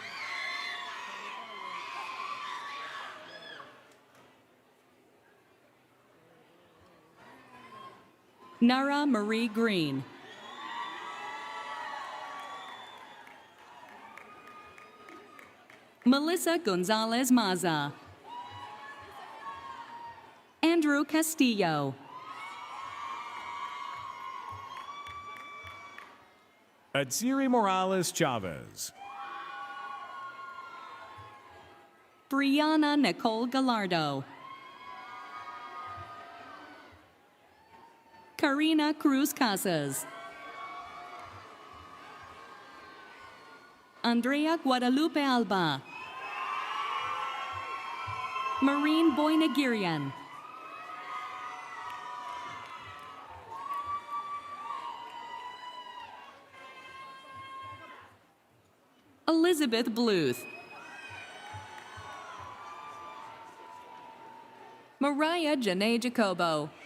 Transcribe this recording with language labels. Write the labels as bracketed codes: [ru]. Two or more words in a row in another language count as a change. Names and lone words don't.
[en] Nara Marie Green. Melissa Gonzalez Maza. Andrew Castillo. Atsiri Morales Chavez. Brianna Nicole Gallardo. Karina Cruz Casas. Andrea Guadalupe Alba. Marine Boynagirian. Elizabeth Bluth. Mariah Janae Jacobo.